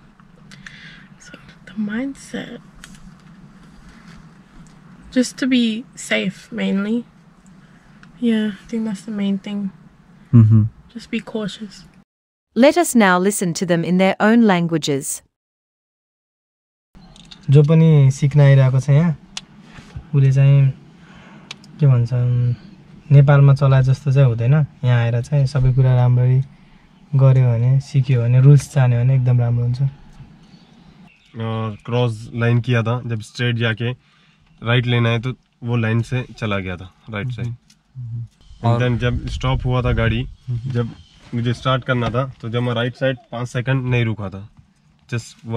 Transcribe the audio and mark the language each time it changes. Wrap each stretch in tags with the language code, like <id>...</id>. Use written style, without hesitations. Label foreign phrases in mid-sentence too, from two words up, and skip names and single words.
<en>So the mindset, just to be safe mainly. Yeah, I think that's the main thing. Just be cautious. Let us now listen to them in their own languages.</en> <ne>जो पनि सिक्न आइरहेको छ यहाँ, उले चाहिँ के भन्छ, नेपालमा चलाए जस्तो चाहिँ हुँदैन। यहाँ आएर चाहिँ सबै कुरा राम्ररी गर्यो भने, सिक्यो भने, रुल्स जान्यो भने एकदम राम्रो हुन्छ।</ne> <en>cross line</en> <hi>किया था, जब स्ट्रेट जाके राइट लेना है तो वो लाइन से चला गया था</hi> <en>right side.</en> <hi>और देन जब स्टॉप हुआ था गाड़ी, जब मुझे स्टार्ट करना था तो जब मैं</hi> <en>right side</en> <hi>5 सेकंड नहीं रुका था, जस्ट 1-2</hi>